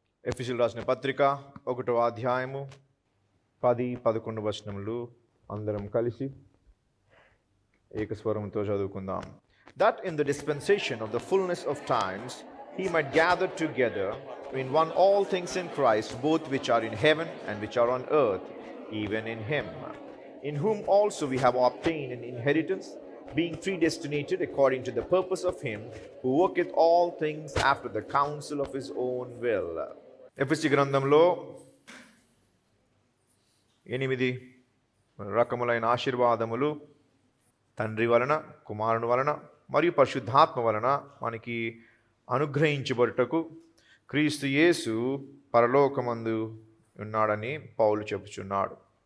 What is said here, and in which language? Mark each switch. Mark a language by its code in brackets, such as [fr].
[te] ఎఫెసీయులకు రాసిన పత్రిక 1వ అధ్యాయము 10-11 వచనములు అందరం కలిసి ఏకస్వరంతో చదువుకుందాం. [en] That in the dispensation of the fullness of times he might gather together in one all things in Christ, both which are in heaven and which are on earth, even in him, in whom also we have obtained an inheritance, being predestinated according to the purpose of him who worketh all things after the counsel of his own will. [te] ఎఫెసీ గ్రంథంలో 8 రకములైన ఆశీర్వాదములు తండ్రి వలన, కుమారుని వలన మరియు పరిశుద్ధాత్మ వలన మనకి అనుగ్రహించబడుటకు క్రీస్తు యేసు పరలోకమందు ఉన్నాడని పౌలు చెప్పుచున్నాడు.